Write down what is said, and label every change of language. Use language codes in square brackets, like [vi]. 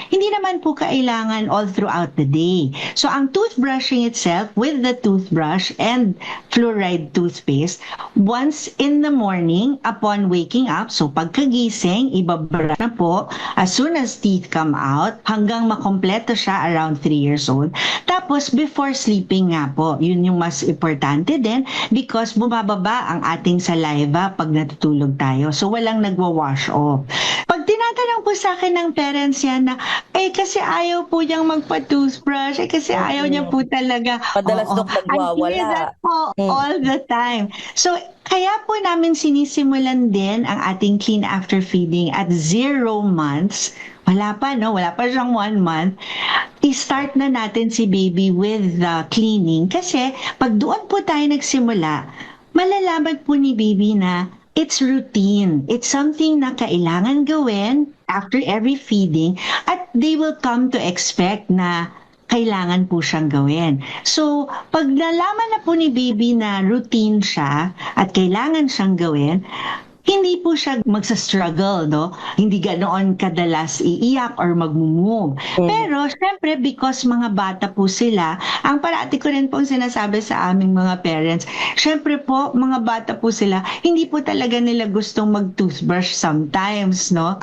[tl] Hindi naman po kailangan [en] all throughout the day. So, ang toothbrushing itself with the toothbrush and fluoride toothpaste, once in the morning, upon waking up, [tl] so pagkagising, ibabrush na po [en] as soon as teeth come out, [tl] hanggang kompleto siya [en] around 3 years old. [tl] Tapos, [en] before sleeping [tl] nga po, yun yung mas importante din because bumababa ang ating saliva pag natutulog tayo. So, walang nagwa-wash off. Pag tinatanong po sa akin ng parents yan na, kasi ayaw po niyang magpa-toothbrush, kasi ayaw niya po talaga. Madalas Dok nagwawala. [en] I hear that po all the time. [tl] So, kaya po namin sinisimulan din ang ating clean after feeding at 0 months. Wala pa siyang 1 month. I-start na natin si baby with the cleaning. Kasi pag doon po tayo nagsimula, malalaman po ni baby na [en] it's routine. It's something [tl] na kailangan gawin [en] after every feeding at they will come to expect [tl] na kailangan po siyang gawin. So, pag nalaman na po ni baby na routine siya at kailangan siyang gawin, hindi po siya magsa-struggle, no? Hindi ganoon kadalas iiyak or mag-move. Pero, syempre, because mga bata po sila, ang parati ko rin po sinasabi sa aming mga parents, syempre po, mga bata po sila, hindi po talaga nila gustong mag-toothbrush [en] sometimes, [tl] no?